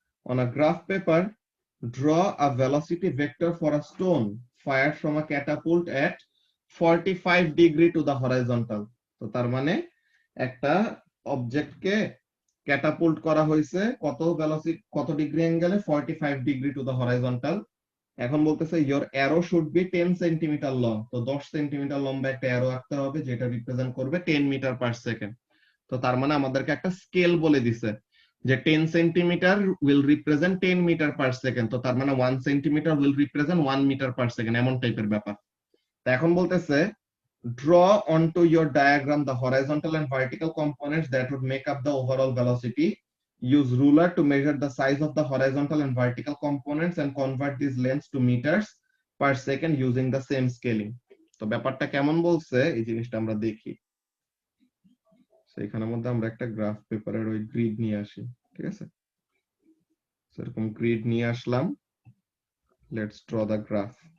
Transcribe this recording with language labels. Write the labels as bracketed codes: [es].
[en] On a graph paper, draw a velocity vector for a stone fired from a catapult at 45 degree to the horizontal. [bn] তো তার মানে একটা অবজেক্টকে ক্যাটাপুল্ট করা হয়েছে কত ভেলোসিটি, কত ডিগ্রি অ্যাঙ্গেলে? 45 ডিগ্রি টু দ্য হরাইজন্টাল। এখন বলতেছে [en] your arrow should be [bn] 10 centimetre long. তো 10 সেন্টিমিটার লম্বা একটা অ্যারো আঁকতে হবে যেটা রিপ্রেজেন্ট করবে 10 মিটার পার সেকেন্ড। তো তার মানে আমাদেরকে একটা স্কেল বলে দিছে যে 10 centimetre [en] will represent [bn] 10 metre per second. তো তার মানে 1 centimetre [en] will represent [bn] 1 metre per second, এমন টাইপের ব্যাপার। তো এখন বলতেছে [en] draw onto your diagram the horizontal and vertical components that would make up the overall velocity. Use ruler to measure the size of the horizontal and vertical components and convert these lengths to meters per second using the same scaling. [bn] তো ব্যাপারটা কেমন বলছে এই জিনিসটা আমরা দেখি। So এখানের মধ্যে আমরা একটা গ্রাফ পেপারের ওই গ্রিড নিয়ে আসি, ঠিক আছে? So এরকম গ্রিড নিয়ে আসলাম, লেটস ড্র দ্য গ্রাফ।